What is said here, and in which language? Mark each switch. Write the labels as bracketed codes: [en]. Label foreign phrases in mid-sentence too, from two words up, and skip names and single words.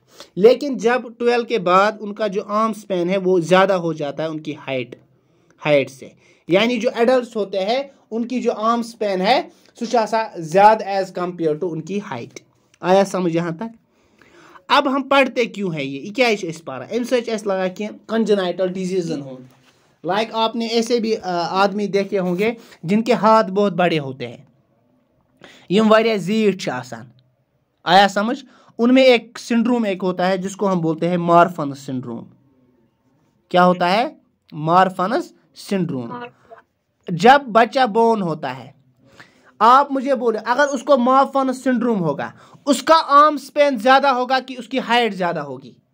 [hi] लेकिन जब 12 के बाद उनका जो [en] arm span [hi] है वो ज़्यादा हो जाता है उनकी हाइट से, यानी जो एडल्ट होते हैं उनकी जो [en] arm span [hi] है सो ज़्यादा [en] as compare to [hi] उनकी हाइट। [ks] आया समझ यहाँ तक? [hi] अब हम पढ़ते क्यों है ये क्या पारा अम सच लगा कि [en] congenital diseases [hi] हो, लाइक आपने ऐसे भी आदमी देखे होंगे जिनके हाथ बहुत बड़े होते हैं, [ks] यम वारिया जीठ आसान। आया समझ? [hi] उनमें एक सिंड्रोम एक होता है जिसको हम बोलते हैं मार्फन्स सिंड्रोम। क्या होता है? मार्फन्स सिंड्रोम। जब बच्चा बोर्न होता है, आप मुझे बोले अगर उसको मार्फन्स सिंड्रोम होगा, उसका [en] arm span [hi] ज्यादा होगा कि उसकी हाइट ज्यादा होगी?